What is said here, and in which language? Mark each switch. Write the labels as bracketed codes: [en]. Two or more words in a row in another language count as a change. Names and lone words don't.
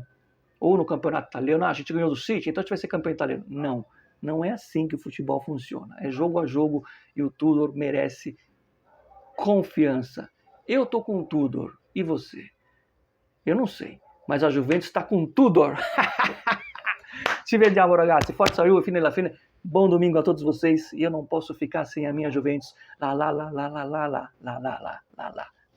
[pt] Ou no campeonato italiano, a gente ganhou do City, então a gente vai ser campeão italiano. Não. Não é assim que o futebol funciona. É jogo a jogo e o Tudor merece confiança. Eu tô com o Tudor. E você? Eu não sei. Mas a Juventus está com o Tudor. [it] Ci vediamo, ragazzi. Forza Juve, fine alla fine. [pt] Bom domingo a todos vocês. E eu não posso ficar sem a minha Juventus. Lá, lá, lá, lá, lá, lá, lá, lá, lá, lá, lá.